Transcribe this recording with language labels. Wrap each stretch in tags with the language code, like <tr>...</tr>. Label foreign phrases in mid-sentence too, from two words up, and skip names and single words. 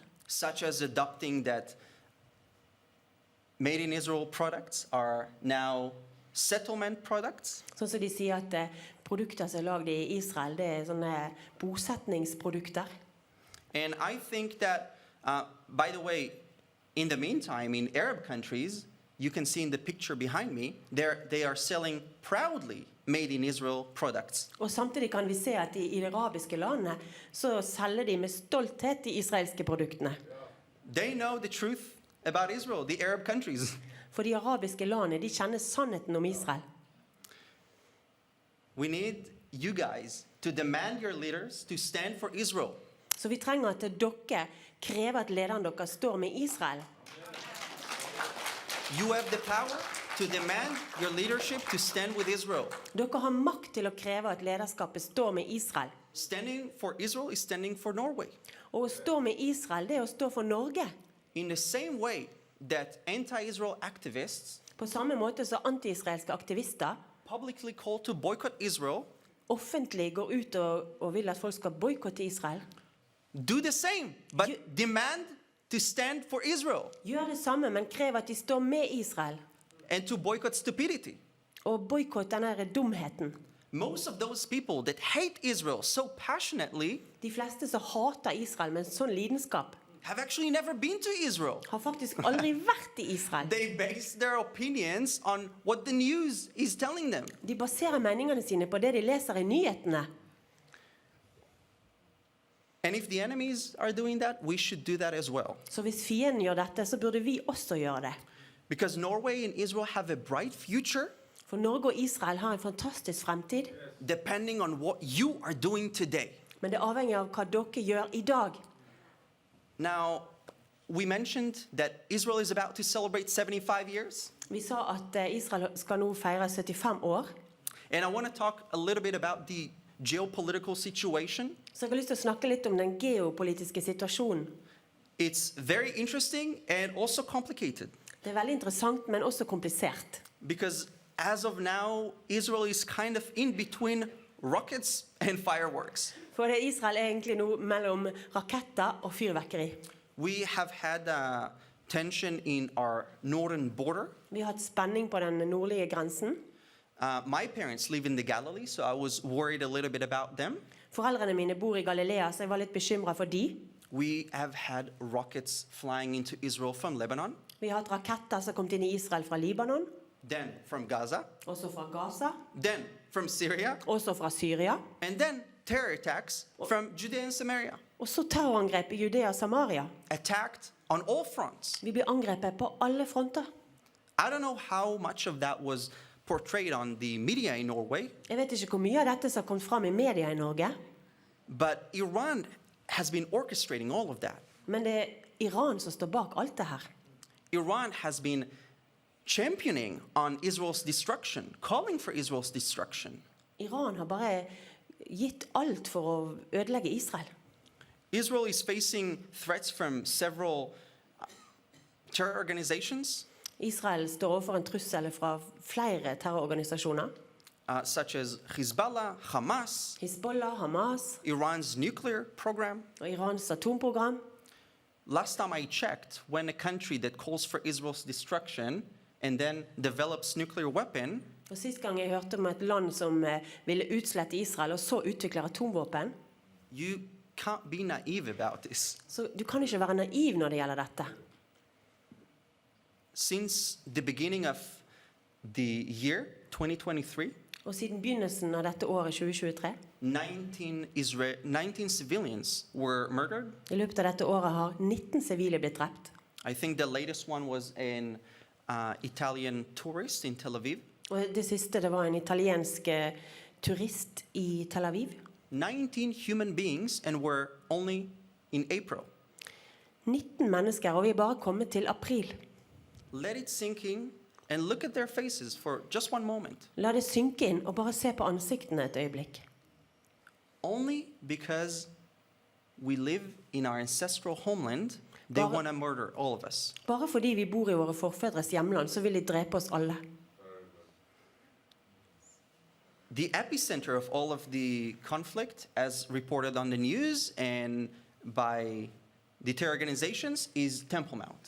<en>Such as adopting that made in Israel products are now settlement products.</en> <no>Sånn som de sier at produkter som er laget i Israel, det er sånne bosetningsprodukter.</no> <en>And I think that, by the way, in the meantime, in Arab countries, you can see in the picture behind me, they are selling proudly made in Israel products.</en> <no>Og samtidig kan vi se at i de arabiske landene så selger de med stolthet de israelske produktene.</no> <en>They know the truth about Israel, the Arab countries.</en> <no>For de arabiske landene, de kjenner sannheten om Israel.</no> <en>We need you guys to demand your leaders to stand for Israel.</en> <no>Så vi trenger at dere krever at lederen deres står med Israel.</no> <en>You have the power to demand your leadership to stand with Israel.</en> <no>Dere har makt til å kreve at lederskapet står med Israel.</no> <en>Standing for Israel is standing for Norway.</en> <no>Og å stå med Israel, det er å stå for Norge.</no> <en>In the same way that anti-Israel activists</en> <no>På samme måte som anti-israelske aktivister</no> <en>publicly call to boycott Israel,</en> <no>offentlig går ut og vil at folk skal boykotte Israel.</no> <en>do the same, but demand to stand for Israel</en> <no>Gjør det samme, men krev at de står med Israel.</no> <en>and to boycott stupidity.</en> <no>Og boykott denne dumheten.</no> <en>Most of those people that hate Israel so passionately</en> <no>De fleste som hater Israel med en sånn lidenskap,</no> <en>have actually never been to Israel.</en> <no>har faktisk aldri vært i Israel.</no> <en>They base their opinions on what the news is telling them.</en> <no>De baserer meningene sine på det de leser i nyhetene.</no> <en>And if the enemies are doing that, we should do that as well.</en> <no>Så hvis fienden gjør dette, så burde vi også gjøre det.</no> <en>Because Norway and Israel have a bright future</en> <no>For Norge og Israel har en fantastisk fremtid,</no> <en>depending on what you are doing today.</en> <no>men det er avhengig av hva dere gjør i dag.</no> <en>Now, we mentioned that Israel is about to celebrate 75 years.</en> <no>Vi sa at Israel skal nå feire 75 år.</no> <en>And I want to talk a little bit about the geopolitical situation.</en> <no>Så jeg har lyst til å snakke litt om den geopolitiske situasjonen.</no> <en>It's very interesting and also complicated.</en> <no>Det er veldig interessant, men også komplisert.</no> <en>Because as of now, Israel is kind of in between rockets and fireworks.</en> <no>For Israel er egentlig nå mellom raketter og fyrverkeri.</no> <en>We have had tension in our northern border.</en> <no>Vi har hatt spenning på den nordlige grensen.</no> <en>My parents live in the Galilee, so I was worried a little bit about them.</en> <no>Foreldrene mine bor i Galilea, så jeg var litt bekymret for de.</no> <en>We have had rockets flying into Israel from Lebanon,</en> <no>Vi har hatt raketter som kom inn i Israel fra Libanon,</no> <en>then from Gaza,</en> <no>også fra Gaza,</no> <en>then from Syria,</en> <no>også fra Syria,</no> <en>and then terror attacks from Judea and Samaria.</en> <no>og så terrorangrep i Judea og Samaria.</no> <en>Attacked on all fronts.</en> <no>Vi blir angrepet på alle fronter.</no> <en>I don't know how much of that was portrayed on the media in Norway,</en> <no>Jeg vet ikke hvor mye av dette som har kommet fram i media i Norge,</no> <en>but Iran has been orchestrating all of that.</en> <no>men det er Iran som står bak alt det her.</no> <en>Iran has been championing on Israel's destruction, calling for Israel's destruction.</en> <no>Iran har bare gitt alt for å ødelegge Israel.</no> <en>Israel is facing threats from several terror organizations,</en> <no>Israel står overfor en trussel fra flere terrororganisasjoner.</no> <en>such as Hezbollah, Hamas,</en> <no>Hezbollah, Hamas</no> <en>Iran's nuclear program.</en> <no>og Irans atomprogram.</no> <en>Last time I checked, when a country that calls for Israel's destruction and then develops nuclear weapon,</en> <no>Og sist gang jeg hørte om et land som ville utslette Israel og så utvikler atomvåpen,</no> <en>you can't be naive about this.</en> <no>så du kan ikke være naiv når det gjelder dette.</no> <en>Since the beginning of the year 2023,</en> <no>Og siden begynnelsen av dette året 2023,</no> <en>19 civilians were murdered.</en> <no>i løpet av dette året har 19 sivile blitt drept.</no> <en>I think the latest one was an Italian tourist in Tel Aviv.</en> <no>Og det siste, det var en italiensk turist i Tel Aviv.</no> <en>19 human beings, and we're only in April.</en> <no>19 mennesker, og vi er bare kommet til april.</no> <en>Let it sink in and look at their faces for just one moment.</en> <no>La det synke inn og bare se på ansiktene et øyeblikk.</no> <en>Only because we live in our ancestral homeland, they</en> <no>Bare-</no> <en>want to murder all of us.</en> <no>Bare fordi vi bor i våre forfedres hjemland, så vil de drepe oss alle.</no> <en>The epicenter of all of the conflict, as reported on the news and by the terror organizations, is Temple Mount.</en>